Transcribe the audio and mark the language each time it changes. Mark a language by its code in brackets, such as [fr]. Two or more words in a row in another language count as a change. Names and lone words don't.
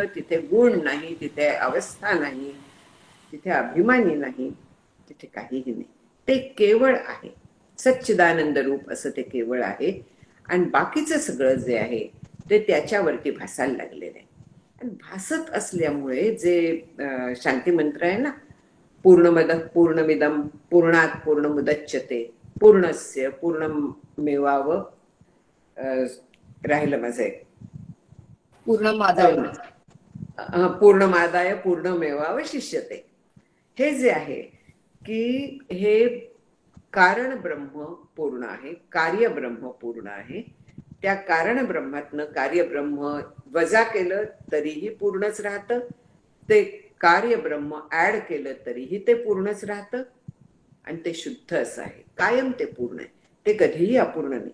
[mr] तिथे गुण नाही, तिथे अवस्था नाही, तिथे अभिमानी नाही, तिथे काहीही नाही. ते केवळ आहे, सच्चिदानंद रूप असं ते केवळ आहे. आणि बाकीचं सगळं जे आहे ते त्याच्यावरती भासायला लागलेलं आहे. आणि भासत असल्यामुळे जे शांती मंत्र आहे ना, [sa] पूर्णमद पूर्णमिदम पूर्णात पूर्णमुदच्यते पूर्णस्य पूर्णमेवावं, [mr] राहिलं माझं एक, [sa] पूर्णमादाय पूर्णमेवावशिष्यते. [mr] हे जे आहे की हे कारण ब्रह्म पूर्ण आहे, कार्य ब्रह्म पूर्ण आहे. त्या कारण ब्रह्मातनं कार्य ब्रह्म वजा केलं तरीही पूर्णच राहतं, ते कार्य ब्रह्म ऍड केलं तरीही ते पूर्णच राहतं, आणि ते शुद्ध असं आहे, कायम ते पूर्ण आहे, ते कधीही अपूर्ण नाही.